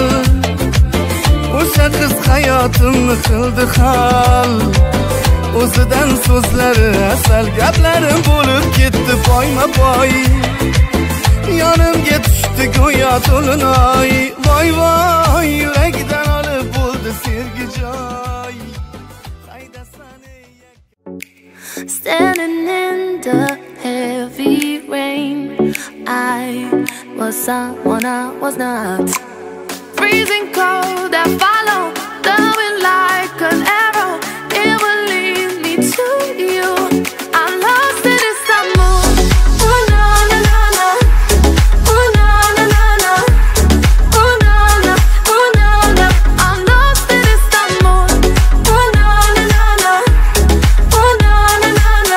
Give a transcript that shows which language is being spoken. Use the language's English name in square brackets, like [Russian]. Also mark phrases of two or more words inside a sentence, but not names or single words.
[Uzbek] O'sha qiz hayotimni qildi hal. O'zidan so'zlari asal, gaplarim bo'lib ketdi poyma-poy. Yonimga tushdi go'yo to'linoy. Voy voy, yuragidan olib bo'ldi sevgi joy. [English] Standing in the heavy rain, I was someone I was not. Freezing cold, I follow the wind like an arrow. It will lead me to you. I'm lost in this mood. Oh na na na na. Oh na na na na. Oh na na. Oh na na. I'm lost in this mood. Oh na na na na. Oh na na na na.